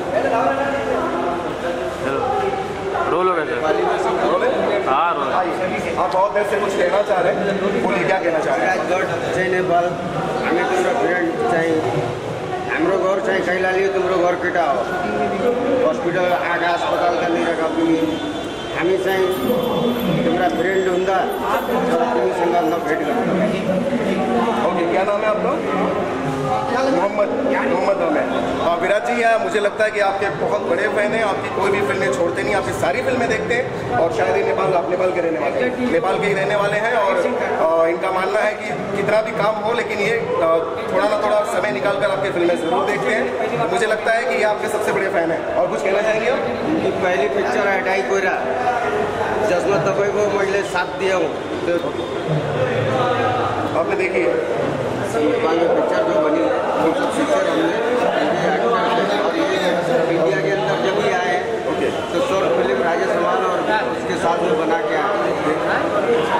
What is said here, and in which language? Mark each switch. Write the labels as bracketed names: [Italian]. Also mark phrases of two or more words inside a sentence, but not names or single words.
[Hindi] रोल हो गया। हाँ रोल। आप बहुत देर से कुछ कहना चाह रहे हैं, बोलिए क्या कहना चाह रहे हैं? राजगढ़ जय नेपाल हमें तुम्हारा फ्रेंड चाहिए, [Nepali] हाम्रो घर चाहिँ कैलाली तिम्रो घर केटा हो, हस्पिटल आँखा अस्पताल त्यहाँनिर पनि हामी चाहिँ तिम्रा फ्रेंड हुँदा तिमीसँग नभेट गर्नु। [Hindi] ओके, क्या नाम है आपका? मोहम्मद अहमद। विराट जी, यहाँ मुझे लगता है कि आपके बहुत बड़े फैन हैं, आपकी कोई भी फिल्में छोड़ते नहीं, आपकी सारी फिल्में देखते हैं और शायद ही आप नेपाल के रहने वाले हैं, नेपाल के ही रहने वाले हैं और इनका मानना है कि कितना भी काम हो लेकिन ये थोड़ा ना थोड़ा समय निकाल कर आपकी फिल्में जरूर देखते हैं। मुझे लगता है कि ये आपके सबसे बड़े फैन हैं। और कुछ कहना चाहेंगे आप? उनकी पहली पिक्चर है डाई कोइरा, जिसमें [Nepali] तपाईँको मैले [Hindi] साथ दिया हूँ, आपने देखी है? नेपाल में पिक्चर जो बनी वो सब पिक्चर हमने और ये इंडिया के अंदर जब भी आए तो [English] short film [Hindi] राजेश समान और उसके साथ में बना के आए।